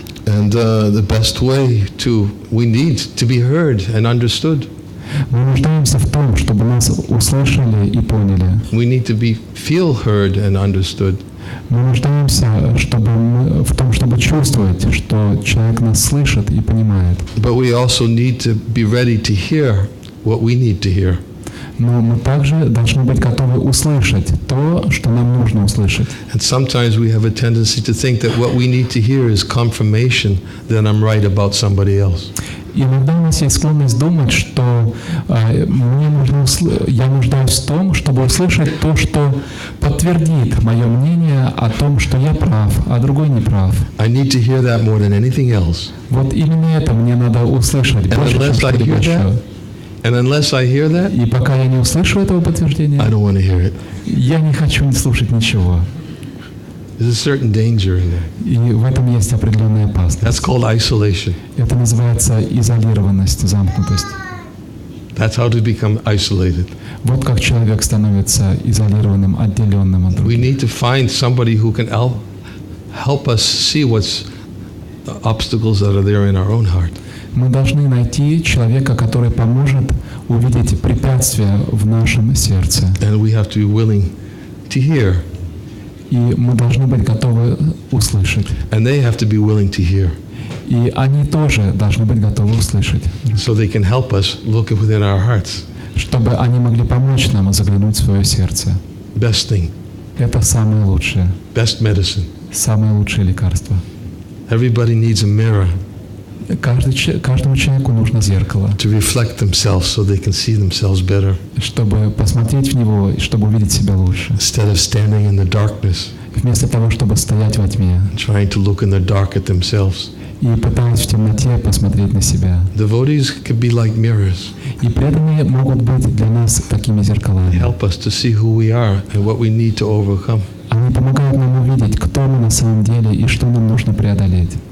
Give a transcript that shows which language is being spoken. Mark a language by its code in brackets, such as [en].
[en] And the best way we need to be heard and understood. [ru] Мы нуждаемся в том, чтобы нас услышали и поняли. [en] We need to feel heard and understood. [ru] Мы нуждаемся в том, чтобы чувствовать, что человек нас слышит и понимает. [en] But we also need to be ready to hear what we need to hear. [ru] Но мы также должны быть готовы услышать то, что нам нужно услышать. [en] And sometimes we have a tendency to think that what we need to hear is confirmation that I'm right about somebody else. [ru] Иногда у нас есть склонность думать, что я нуждаюсь в том, чтобы услышать то, что подтвердит мое мнение о том, что я прав, а другой не прав. [en] I need to hear that more than anything else. [ru] Вот именно это мне надо услышать больше, чем что-либо еще. [en] And unless I hear that, [ru] И пока я не услышу этого подтверждения, [en] I don't want to hear it. [ru] я не хочу слушать ничего. [en] There's a certain danger in that. [ru] И в этом есть определенная опасность. [en] That's called isolation. [ru] Это называется изолированность, замкнутость. [en] That's how to become isolated. [ru] Вот как человек становится изолированным, отделенным от [en] We [ru] других. [en] need to find somebody who can help us see what's the obstacles that are there in our own heart. [ru] Мы должны найти человека, который поможет увидеть препятствия в нашем сердце. [en] And we have to be willing to hear. [ru] И мы должны быть готовы услышать. [en] And they have to be willing to hear. [ru] И они тоже должны быть готовы услышать. [en] So they can help us look within our hearts. [ru] Чтобы они могли помочь нам заглянуть в свое сердце. [en] Best thing. [ru] Это самое лучшее. [en] Best medicine. [ru] Самое лучшее лекарство. [en] Everybody needs a mirror. [ru] Каждому человеку нужно зеркало. [en] To reflect themselves so they can see themselves better. [ru] Чтобы посмотреть в него и чтобы увидеть себя лучше. [en] Instead of standing in the darkness. [ru] Вместо того, чтобы стоять во тьме. [en] Trying to look in the dark at themselves. [ru] И пытаясь в темноте посмотреть на себя. [en] Devotees could be like mirrors. [ru] И преданные могут быть для нас такими зеркалами. [en] Help us to see who we are and what we need to overcome. [ru] Они помогают нам увидеть, кто мы на самом деле и что нам нужно преодолеть.